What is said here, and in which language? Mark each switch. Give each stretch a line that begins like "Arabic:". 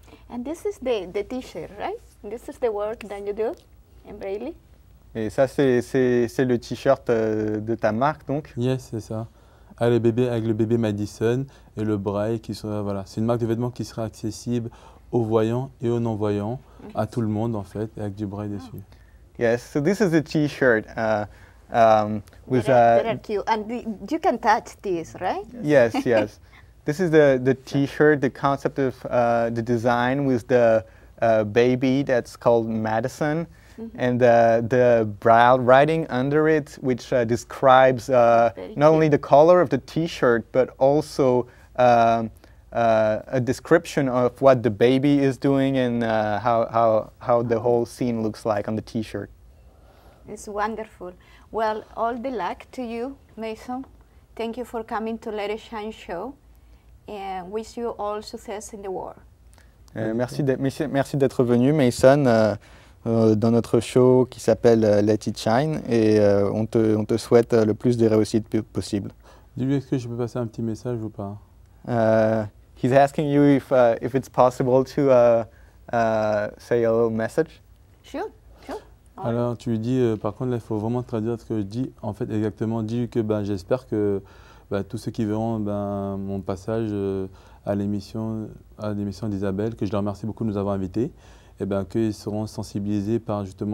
English: And this is the t-shirt, right? This is the work that you do in Braille?
French: Et ça, c'est le t-shirt de ta marque, donc? Yes, c'est ça. Avec le bébé Madison et le braille qui sera, voilà. C'est une marque de vêtements qui sera accessible aux voyants et aux non-voyants, à tout le monde en fait, avec du braille dessus.
English: Yes, so this is a t-shirt with There are cute, and you can touch this, right? yes, yes. This is the T-shirt, the concept of the design with the baby that's called Madison, and the braille writing under it, which describes not only the color of the T-shirt, but also a description of what the baby is doing and how the whole scene looks like on the T-shirt. It's wonderful. Well, all the luck to you, Mason. Thank you for coming to Let It Shine show, and wish you all success in the war.
French: Merci d'être venu, Mason, dans notre show qui s'appelle Let It Shine, et on te souhaite le plus de réussite possible. Dis-lui, est-ce que je peux passer un petit message ou pas?
English: He's asking you if it's possible to say a little message. Sure, sure.
French: Alors tu lui dis, par contre là il faut vraiment traduire ce que je dis, en fait exactement, dis que j'espère que tous ceux qui verront mon passage à l'émission d'Isabelle, que je leur remercie beaucoup de nous avoir invités, et qu'ils seront sensibilisés par